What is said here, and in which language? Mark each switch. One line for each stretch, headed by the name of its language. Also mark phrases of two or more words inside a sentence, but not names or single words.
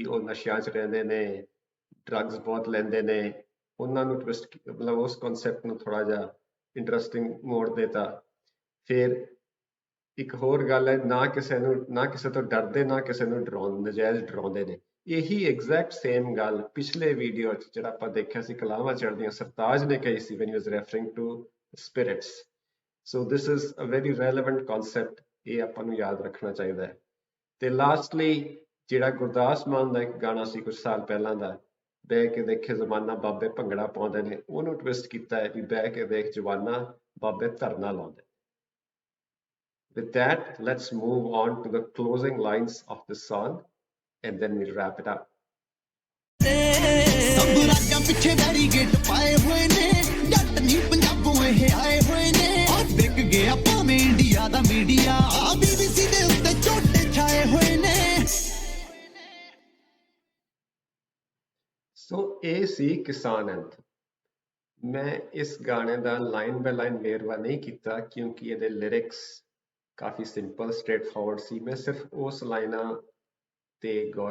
Punjabi: ਉਹ ਨਸ਼ਿਆਂ 'ਚ ਰਹਿੰਦੇ ਨੇ ਡਰੱਗਸ ਬਹੁਤ ਲੈਂਦੇ ਨੇ ਉਹਨਾਂ ਨੂੰ ਟਵਿਸਟ ਮਤਲਬ ਉਸ ਕਨਸੈਪਟ ਨੂੰ ਥੋੜਾ ਜਿਹਾ ਇੰਟਰਸਟਿੰਗ ਮੋੜ ਦੇਤਾ ਫਿਰ ਇੱਕ ਹੋਰ ਗੱਲ ਹੈ ਨਾ ਕਿਸੇ ਤੋਂ ਡਰਦੇ ਨਾ ਕਿਸੇ ਨੂੰ ਡਰਾਉਂਦੇ ਨਜਾਇਜ਼ ਡਰਾਉਂਦੇ ਨੇ ਇਹੀ
English: exact same
Punjabi: ਗੱਲ ਪਿਛਲੇ ਵੀਡੀਓ 'ਚ ਜਿਹੜਾ ਆਪਾਂ ਦੇਖਿਆ ਸੀ ਕਲਾਵਾਂ ਚੜ੍ਹਦੀਆਂ ਸਰਤਾਜ ਨੇ ਕਹੀ ਸੀ
English: when he was referring to spirits so this is a very relevant concept
Punjabi: ਇਹ ਆਪਾਂ ਨੂੰ ਯਾਦ ਰੱਖਣਾ ਚਾਹੀਦਾ ਹੈ ਤੇ ਲਾਸਟਲੀ ਜਿਹੜਾ ਗੁਰਦਾਸ ਮਾਨ ਦਾ ਇੱਕ ਗਾਣਾ ਸੀ ਕੁਝ ਸਾਲ ਪਹਿਲਾਂ ਦਾ ਬਹਿ ਕੇ ਦੇਖੇ ਜ਼ਮਾਨਾ ਬਾਬੇ ਭੰਗੜਾ ਪਾਉਂਦੇ ਨੇ ਉਹਨੂੰ ਟਵਿਸਟ ਕੀਤਾ ਹੈ ਵੀ ਬਹਿ ਕੇ ਦੇਖ ਜਵਾਨਾ ਬਾਬੇ ਧਰਨਾ ਲਾਉਂਦੇ
English: with that let's move on to the closing lines of the song and then we'll wrap it up
Punjabi: ਸਭ ਰਾਜਾਂ ਪਿੱਛੇ ਬੈਰੀਗੇਟ ਪਾਏ ਹੋਏ ਨੇ ਜੱਟ ਨਹੀਂ ਪੰਜਾਬੋਂ ਇਹ ਆਏ ਹੋਏ ਨੇ ਆ ਵਿਕ ਗਿਆ ਭਾਵੇਂ ਇੰਡੀਆ ਦਾ ਮੀਡੀਆ ਆ BBC ਦੇ ਉੱਤੇ ਝੋਟੇ ਛਾਏ ਹੋਏ ਨੇ ਸੋ ਇਹ ਸੀ ਕਿਸਾਨ ਐਂਥਮ ਮੈਂ ਇਸ ਗਾਣੇ ਦਾ
English: line by line
Punjabi: ਵੇਰਵਾ ਨਹੀਂ ਕੀਤਾ ਕਿਉਂਕਿ ਇਹਦੇ ਲਿਰਿਕਸ ਕਾਫੀ
English: simple straight forward
Punjabi: ਸੀ ਮੈਂ ਸਿਰਫ ਉਸ ਲਾਈਨਾਂ ਤੇ ਗੌਰ